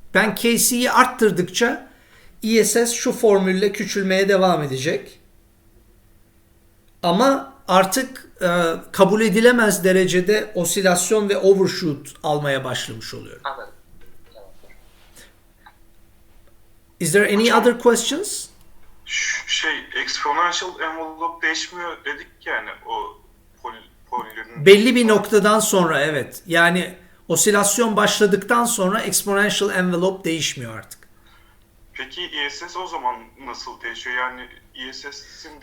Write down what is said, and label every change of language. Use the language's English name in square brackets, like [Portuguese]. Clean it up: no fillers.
[Turkish] Ben KC'yi arttırdıkça ISS şu formülle küçülmeye devam edecek. Ama artık kabul edilemez derecede osilasyon ve overshoot almaya başlamış oluyor. Anladım. [English] Is there any other questions? [Turkish] Exponential envelope değişmiyor dedik yani o polünün. Belli bir noktadan sonra evet. Yani osilasyon başladıktan sonra exponential envelope değişmiyor artık. Peki ISS o zaman nasıl değişiyor? Yani ISS'in